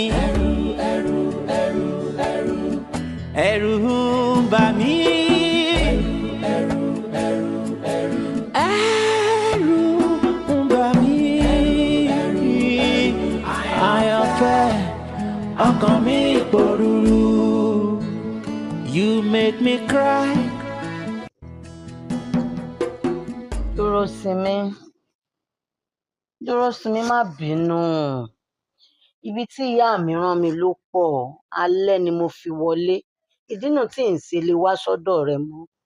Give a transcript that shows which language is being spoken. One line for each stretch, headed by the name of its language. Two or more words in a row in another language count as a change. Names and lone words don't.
Yoruba: Ẹ̀rù, ẹ̀rù, ẹ̀rù, ẹ̀rù. Ẹ̀rù ń bà mí. Ẹ̀rù, ẹ̀rù, ẹ̀rù, ẹ̀rù. Ẹ̀rù ń bà mí. Àyànfẹ́. Ọkàn mi pòrúurú.
English: You make me cry.
Yoruba: Dúró sinmi. Dúró sinmi, má bínú. Ibi tí ìyá mi rán mi ló pọ̀. Alẹ́ ni mo fi wọlé. Ìdí nù tí n ṣe lè wá sọ́dọ̀ rẹ mọ́.